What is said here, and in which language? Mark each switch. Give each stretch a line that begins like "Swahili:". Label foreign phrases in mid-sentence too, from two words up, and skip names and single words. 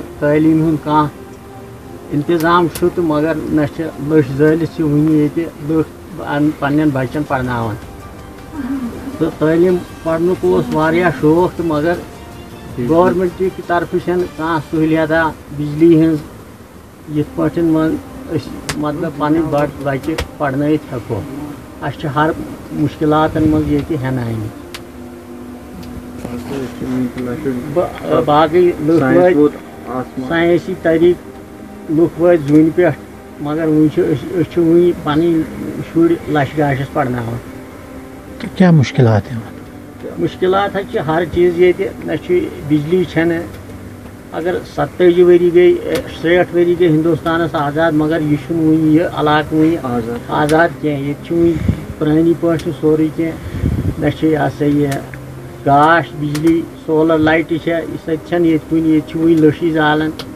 Kashmiri: تعلیٖم ہُنٛد کانٛہہ انتظام چھُ تہٕ مگر نہ چھِ لٔچھ زٲلِتھ چھِ وٕنہِ ییٚتہِ لُکھ پننٮ۪ن بچن پرناوان تہٕ تعلیٖم پرنُک اوس واریاہ شوق تہٕ مگر گورمٮ۪نٹ کہِ طرفہٕ چھنہٕ کانٛہہ سہوٗلیتا بجلی ہٕنٛز یِتھ پٲٹھۍ أسۍ مطلب پنٕنۍ بچہِ پرنٲیِتھ ہٮ۪کو اَسہِ چھِ ہر مُشکلاتن منٛز ییٚتہِ ہٮ۪ناونہِ باقٕے لُکھ وٲتۍ ساینسی طریٖقہٕ لُکھ وٲتۍ زوٗنہِ پٮ۪ٹھ مگر وٕنہِ چھِ أسۍ چھِ وٕنہِ پنٕنۍ شُرۍ لچھ گاشس پرناوان
Urdu: کیا مشکلات ہیں
Kashmiri: مشکلات حظ چھِ ہر چیٖز ییٚتہِ نہ چھِ بجلی چھنہٕ اگر 70 ؤری گٔے 60 ؤری گٔے ہندوستانس آزاد مگر یہِ چھُنہٕ وٕنہِ یہِ علاقہٕ وٕنہِ آزاد کینٛہہ ییٚتہِ چھُ وٕنہِ پرٛٲنی پٲٹھۍ چھُ سورُے کینٛہہ نہ چھِ یہِ ہسا یہِ گاش بجلی سولر لایٹہِ چھےٚ سۄ تہِ چھنہٕ ییٚتہِ کُنہِ ییٚتہِ چھِ وٕنہِ لٔشی زالان